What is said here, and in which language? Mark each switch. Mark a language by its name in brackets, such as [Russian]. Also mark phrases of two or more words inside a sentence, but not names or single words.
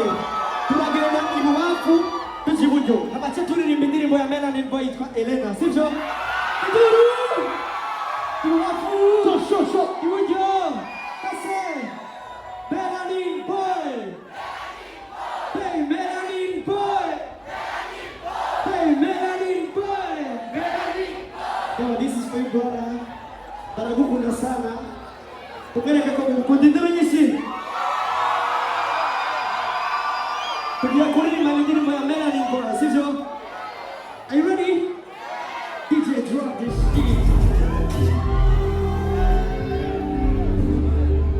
[Rundi] Turagenda ibubafu tujiburyo. Abace turirimba indirimbo ya Melanin Boy yitwa Elena sivyo? Iduru! Ibubafu sho iburyo. Kase. Melanin Boy. Hey Melanin Boy. Hey Melanin Boy. [English] Yo, this is for you brother. [Rundi] Baragukunda sana. Tukereke ko kundindiro nyinshi. Tugiye kuririmba indirimbo ya Melanin Boy, sivyo? [English] Are you ready? DJ drop this beat.